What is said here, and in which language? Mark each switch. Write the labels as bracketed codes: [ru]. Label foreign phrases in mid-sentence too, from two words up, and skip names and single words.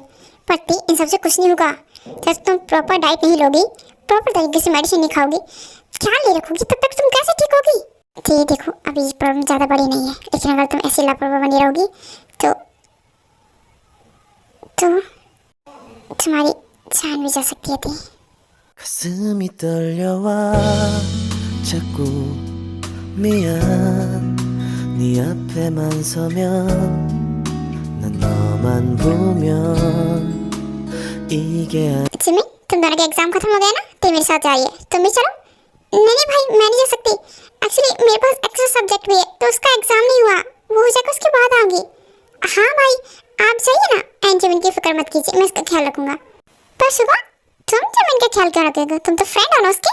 [hi] पति इन सबसे कुछ नहीं होगा। जब तुम [en] proper diet [hi] नहीं लोगी, प्रॉपर तरीके से मेडिसिन नहीं खाओगी, ख्याल नहीं रखोगी, तब तक तुम कैसे ठीक होगी। ठीक देखो अभी प्रॉब्लम ज़्यादा बड़ी नहीं है, लेकिन अगर तुम ऐसी लापरवाह बनी रहोगी तो तुम्हारी जान भी जा सकती है। [ko] 가슴이 떨려와 자꾸 미안 네 앞에만 서면 난 너만 보면 이게 [hi] जिमी तुम दोनों का एग्जाम खत्म हो गया ना, तो मेरे साथ जाइए। तुम भी चलो। नहीं भाई मैं नहीं जा सकती, एक्चुअली मेरे पास [en] extra subject [hi] भी है, तो उसका एग्जाम नहीं हुआ, वो हो जाएगा उसके बाद आऊंगी। हाँ भाई आप जाइए ना, एंड जिमिन की फिक्र मत कीजिए, मैं इसका ख्याल रखूंगा। पर सुबह तुम जिमिन का ख्याल क्यों रखोगे, तुम तो फ्रेंड हो ना उसकी।